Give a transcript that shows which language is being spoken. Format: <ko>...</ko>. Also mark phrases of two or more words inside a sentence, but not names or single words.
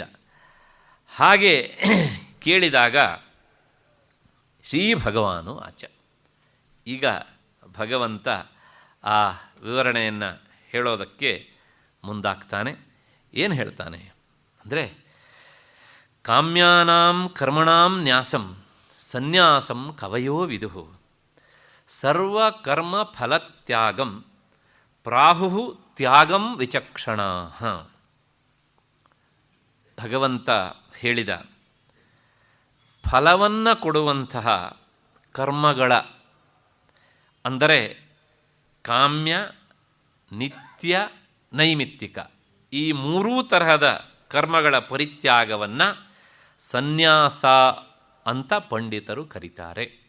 <kn>ಹಾಗೆ ಕೇಳಿದಾಗ ಶ್ರೀ ಭಗವಾನು ಆಚ. ಈಗ ಭಗವಂತ ಆ ವಿವರಣೆಯನ್ನು ಹೇಳೋದಕ್ಕೆ ಮುಂದಾಗ್ತಾನೆ. ಏನು ಹೇಳ್ತಾನೆ ಅಂದರೆ,</kn> <sa>ಕಾಮ್ಯಾನಾಂ ಕರ್ಮಣಾಂ ನ್ಯಾಸಂ ಸನ್ಯಾಸಂ ಕವಯೋ ವಿದುಹು ಸರ್ವಕರ್ಮ ಫಲತ್ಯಾಗಂ ಪ್ರಾಹು ತ್ಯಾಗಂ ವಿಚಕ್ಷಣಾಃ.</sa> <kn>ಭಗವಂತ ಹೇಳಿದ ಫಲವನ್ನು ಕೊಡುವಂತಹ ಕರ್ಮಗಳ, ಅಂದರೆ ಕಾಮ್ಯ, ನಿತ್ಯ, ನೈಮಿತ್ತಿಕ, ಈ 3 ತರಹದ ಕರ್ಮಗಳ ಪರಿತ್ಯಾಗವನ್ನು ಸನ್ಯಾಸ ಅಂತ ಪಂಡಿತರು ಕರೀತಾರೆ.</kn>